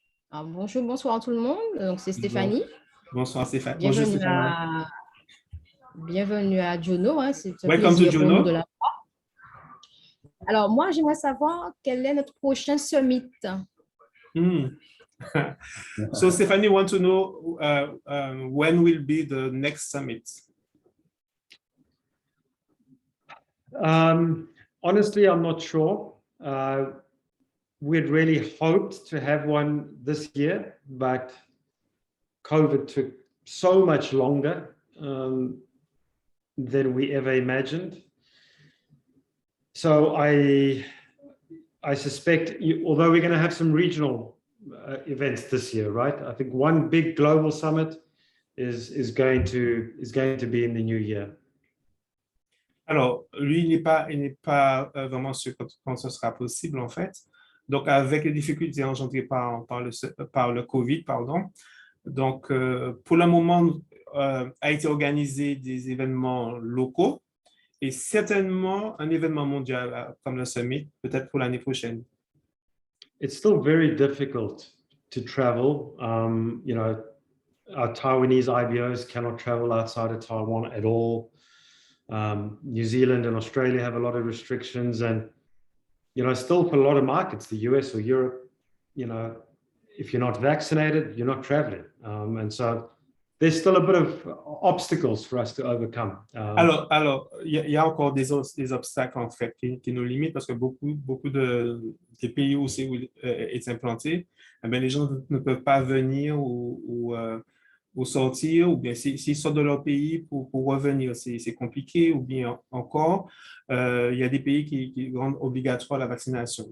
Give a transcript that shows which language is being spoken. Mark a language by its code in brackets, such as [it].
[fr] Alors, bonjour, bonsoir tout le monde. Donc, c'est Stéphanie. Bonsoir Stéphanie. Bienvenue, bonjour Stéphanie. Bienvenue à Jono. Hein. C'est un [en] Welcome to [fr] plaisir pour [en] Jono. [fr] nous de la voir. Alors, moi, j'aimerais savoir quel est notre prochain summit. [en] So Stephanie wants to know when will be the next summit? Honestly, I'm not sure. We'd really hoped to have one this year, but COVID took so much longer than we ever imagined. So I suspect, although we're going to have some regional events this year, right? I think one big global summit is going to be in the new year. [fr] Alors, lui, il n'est pas vraiment sûr quand ce sera possible, en fait. Donc, avec les difficultés engendrées par le COVID, pardon. Donc, pour le moment, a été organisé des événements locaux et certainement un événement mondial comme le summit, peut-être pour l'année prochaine. [en] It's still very difficult to travel. You know, our Taiwanese IBOs cannot travel outside of Taiwan at all. New Zealand and Australia have a lot of restrictions, and you know, still for a lot of markets, the US or Europe, you know, if you're not vaccinated, you're not traveling, and so there's still a bit of obstacles for us to overcome. [fr] Alors, il y a encore des obstacles en fait qui nous limitent parce que beaucoup des pays où c'est est implanté, eh bien, les gens ne peuvent pas venir ou sortir, ou bien s'ils sortent de leur pays pour revenir, c'est compliqué, ou bien encore, il y a des pays qui rendent obligatoire la vaccination.